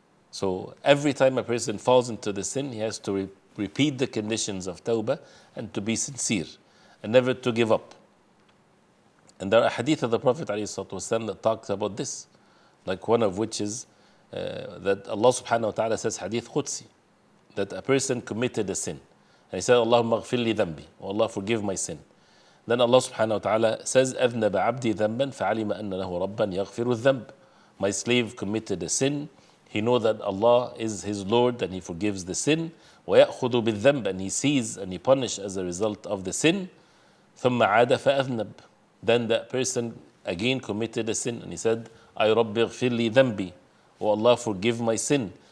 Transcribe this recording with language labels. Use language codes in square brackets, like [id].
[en] So every time a person falls into the sin, he has to repeat the conditions of tawbah and to be sincere and never to give up. And there are hadith of the Prophet ﷺ that talks about this, like one of which is that Allah subhanahu wa ta'ala says, hadith Qudsi, that a person committed a sin. And he said, [ar] Allahumma ghfir li dhanbi, [en] oh Allah, forgive my sin. Then Allah subhanahu wa ta'ala says, [ar] أَذْنَبَ عَبْدِي ذَنْبًا فَعَلِمَ أَنَّ لَهُ رَبًّا يَغْفِرُ الذَّنْبِ. [en] My slave committed a sin. He knows that Allah is his Lord and he forgives the sin. [ar] وَيَأْخُذُ بِالذَّنْبِ, [en] and he sees and he punishes as a result of the sin. [ar] ثُمَّ عَادَ فَأَذْنَبْ. [en] Then that person again committed a sin and he said, [ar] أَيْ رَبِّ اغْفِرْ لِي ذَنْبِي, [en] oh Allah, forgive my sin.